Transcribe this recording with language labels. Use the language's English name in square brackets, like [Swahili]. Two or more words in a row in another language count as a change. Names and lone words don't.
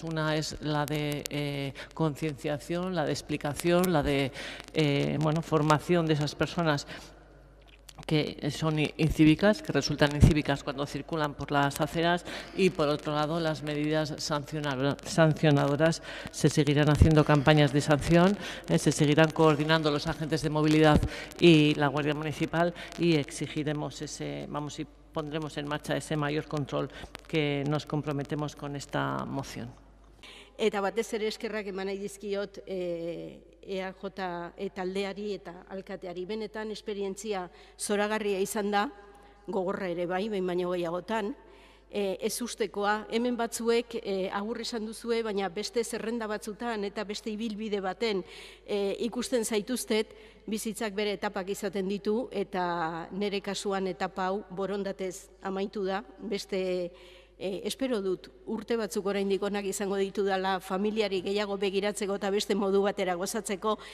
[Spanish] Una es la de concienciación, la de explicación, la de formación de esas personas que son incívicas, que resultan incívicas cuando circulan por las aceras, y por otro lado las medidas sancionadoras. Se seguirán haciendo campañas de sanción, se seguirán coordinando los agentes de movilidad y la Guardia Municipal, y exigiremos y pondremos en marcha ese mayor control que nos comprometemos con esta moción. [Basque] Eta batez ere eskerrak eman nahi dizkiot EAJ taldeari eta alkateari. Benetan esperientzia zoragarria izan da, gogorra ere bai, behin baino gehiagotan, ez ustekoa, hemen batzuek agur esan duzue, baina beste zerrenda batzutan eta beste ibilbide baten ikusten zaituztet, bizitzak bere etapak izaten ditu, eta nire kasuan etapa hau borondatez amaitu da, beste espero dut urte batzuk oraindik onak izango ditu dela familiari gehiago begiratzeko eta beste modu batera gozatzeko,